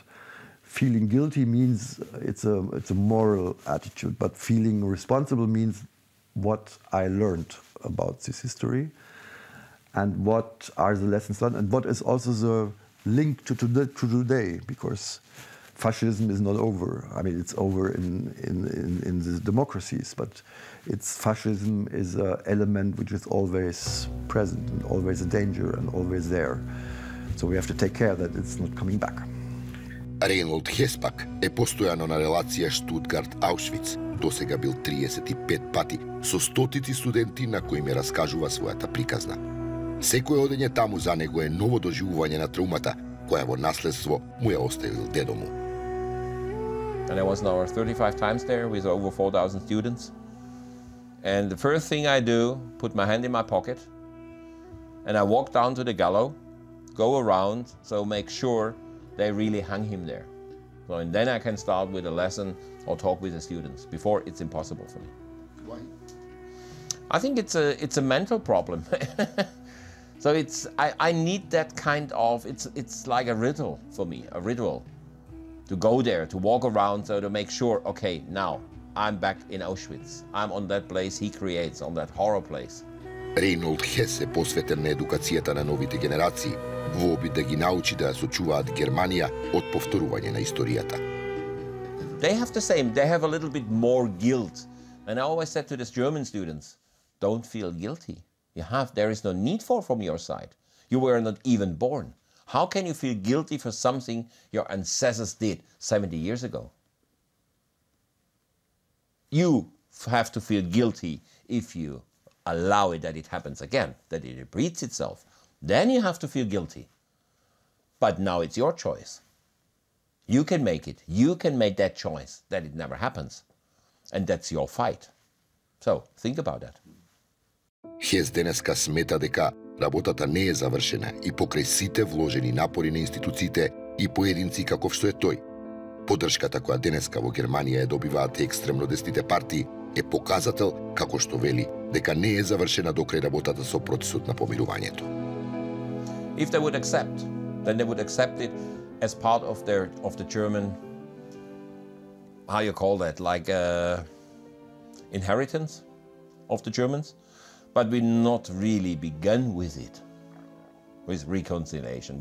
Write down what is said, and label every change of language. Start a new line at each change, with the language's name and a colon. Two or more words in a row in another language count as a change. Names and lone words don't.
English: Feeling guilty means it's a moral attitude, but feeling responsible means what I learned about this history and what are the lessons learned and what is also the link to today, because fascism is not over. I mean, it's over in the democracies, but fascism is an element which is always present and always a danger and always there. So we have to take care that it's not coming back.
Macedonian: Rainer Hess пак е постојано на релација Stuttgart-Auschwitz. Досега бил 35 пати со стотици студенти на кои ме раскажува својата приказна. Секој одење таму за него е ново доживување на траумата, која во наследство му ја оставил дедо му.
English: And I was now 35 times there with over 4,000 students. And the first thing I do, put my hand in my pocket, and I walk down to the gallows, go around, so make sure they really hung him there. So, and then I can start with a lesson or talk with the students. Before, it's impossible for me. Why? I think it's a mental problem. So I need that kind of, it's like a ritual for me, a ritual. To go there, to walk around, so to make sure, okay, now I'm back in Auschwitz. I'm on that place he creates, on that horror place.
Macedonian: Rainer Hess е посветен на едукацијата на новите генерации, во обид да ги научи да сочуваат Германија од повторување на историјата.
English: They have the same, they have a little bit more guilt. And I always said to the German students, don't feel guilty. There is no need from your side. You were not even born. How can you feel guilty for something your ancestors did 70 years ago? You have to feel guilty if you allow it that it happens again, that it repeats itself. Then you have to feel guilty. But now it's your choice. You can make it. You can make that choice that it never happens. And that's your fight. So, think about that.
Macedonian: Хес денеска смета дека работата не е завршена и покрај сите вложени напори на институциите и поединци каков што е тој. Поддршката која денеска во Германија ја добиваат екстремно десните партии е показател, како што вели, дека не е завршена докрај работата со процесот на помирувањето.
English: If they would accept, then they would accept it as part of the German, how you call that, like inheritance of the Germans. But we not really begun with it, with reconciliation.